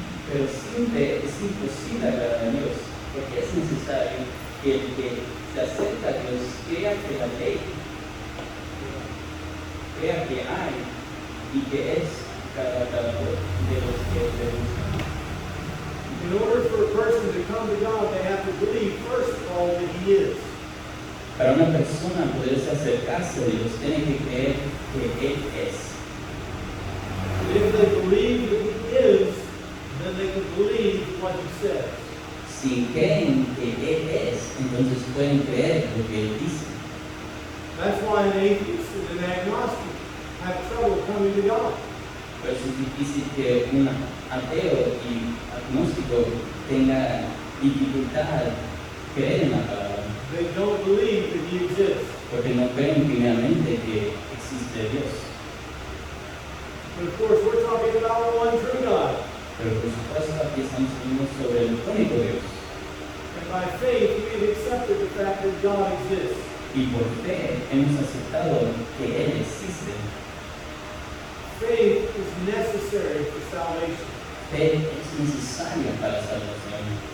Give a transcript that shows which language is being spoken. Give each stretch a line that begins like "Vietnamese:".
Spanish: Pero siempre es imposible agradar a Dios, porque es necesario que el que se acerca a Dios crea que la ley, crea que hay y que es galardonador de los que le buscan.
English: In order for a person to come to God, they have to believe, first of all, that He is.
Spanish: Para una persona poderse acercarse a Dios, tiene que creer que Él es.
English: And if they believe that He is, then they can believe what He says.
Spanish: Si creen que Él es, entonces pueden creer lo que Él dice.
English: That's why an atheist and an agnostic have trouble coming to God.
Spanish: Por eso es difícil que un ateo y agnóstico tenga dificultad creer en la palabra,
English: They don't believe that He exists.
Spanish: porque no creen primeramente que existe Dios.
English: But of course, we're talking about one true God.
Spanish: Pero por supuesto aquí estamos hablando sobre el único Dios.
English: And by faith, we have accepted the fact that God exists.
Spanish: Y por fe hemos aceptado que Él existe.
English: Faith is necessary for salvation.
Spanish: Fe es necesaria para la salvación.